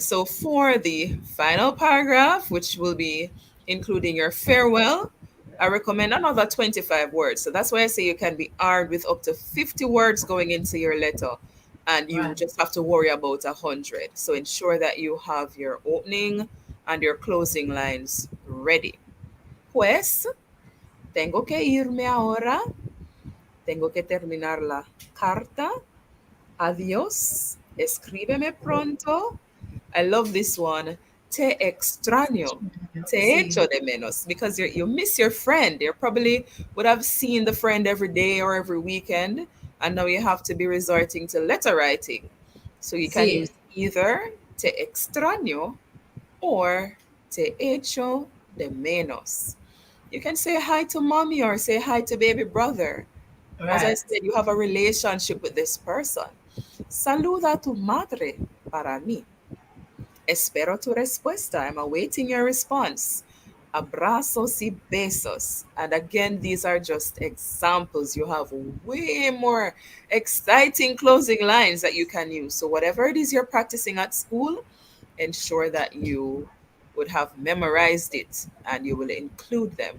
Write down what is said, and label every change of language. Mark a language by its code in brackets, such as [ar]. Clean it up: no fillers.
[en] So for the final paragraph, which will be including your farewell, I recommend another 25 words. So that's why I say you can be armed with up to 50 words going into your letter. And you right, just have to worry about 100. So ensure that you have your opening and your closing lines ready. [es] Pues, tengo que irme ahora. Tengo que terminar la carta. Adiós. Escríbeme pronto. [en] I love this one. [es] Te extraño. Te [en] see, [es] echo de menos. [en] Because you miss your friend. You probably would have seen the friend every day or every weekend. And now you have to be resorting to letter writing. So you can use see, either [es] te extraño or te echo de menos. [en] You can say hi to mommy or say hi to baby brother. As I right, said, you have a relationship with this person. [es] Saluda a tu madre para mí. Espero tu respuesta. [en] I'm awaiting your response. [es] Abrazos y besos. [en] And again, these are just examples. You have way more exciting closing lines that you can use. So, whatever it is you're practicing at school, ensure that you would have memorized it and you will include them.